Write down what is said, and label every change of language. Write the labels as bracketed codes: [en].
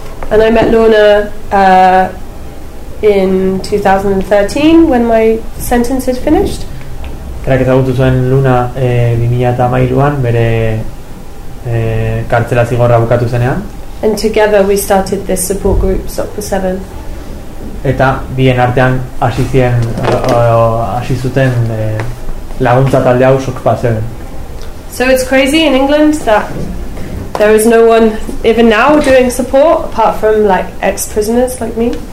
[en] And I met Lorna in 2013 when my sentence had finished. [eu] Berak ezagutu zuen Luna 2013an bere kartzela zigorra bukatu zenean. [en] And together we started this support group Stop for 7. [eu] Eta bien artean hasi ziren hasi zuten laguntza talde hau Stop for 7. [en] So it's crazy in England that there is no one even now doing support apart from like ex-prisoners like me.